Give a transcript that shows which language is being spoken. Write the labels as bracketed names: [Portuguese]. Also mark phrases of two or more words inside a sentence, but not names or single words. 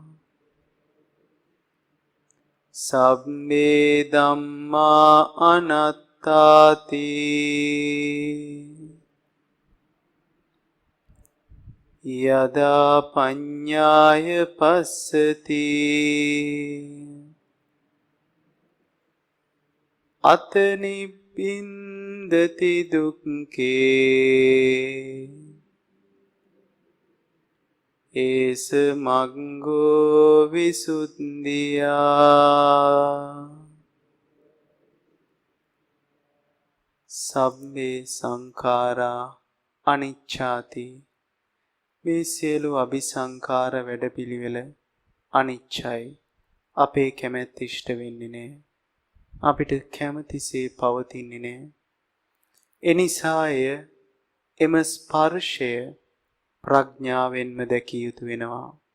[Pali] සබ්බේ ධම්මා අනාත්තාති යදා පඤ්ඤාය පස්සති අත නිබ්බින්දති දුක්ඛේ ඒස මග්ගෝ විසුද්ධියා සබ්බේ සංඛාරා අනිච්චාති [Sinhala] මේ සියලු අபிසංඛාර වැඩපිළිවෙල අනිච්චයි අපේ කැමැත්ත ඉෂ්ට වෙන්නේ නැහැ අපිට කැමතිසේ පවතින්නේ නැහැ එනිසා එම ස්පර්ශය ප්‍රඥාවෙන්ම දැකිය යුතු වෙනවා